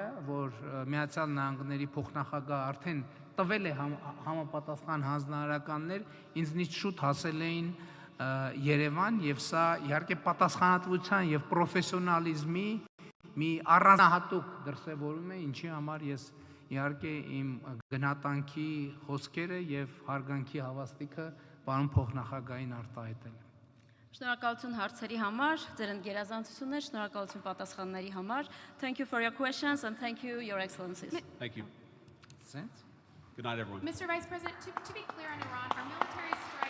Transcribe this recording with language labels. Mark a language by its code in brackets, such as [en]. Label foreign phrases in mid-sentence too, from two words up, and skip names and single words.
[hy] որ Միացյալ Նահանգների փոխնախագահ արդեն տվել է համապատասխան հանձնարարականներ, ինձնից շուտ հասել էին Երևան, եւ սա իհարկե պատասխանատվության եւ պրոֆեսիոնալիզմի մի առանձնահատուկ դրսևորում է, ինչի համար ես իհարկե իմ գնահատանքի խոսքերը եւ հարգանքի հավաստիքը պարոն փոխնախագահային արտահայտել եմ։ Շնորհակալություն հարցերի համար, ձեր ընկերազանցություններ, շնորհակալություն պատասխանների համար. [en] Thank you for your questions and thank you, Your Excellencies. Thank you. Sense? Good night, everyone. Mr. Vice President, to be clear on Iran, our military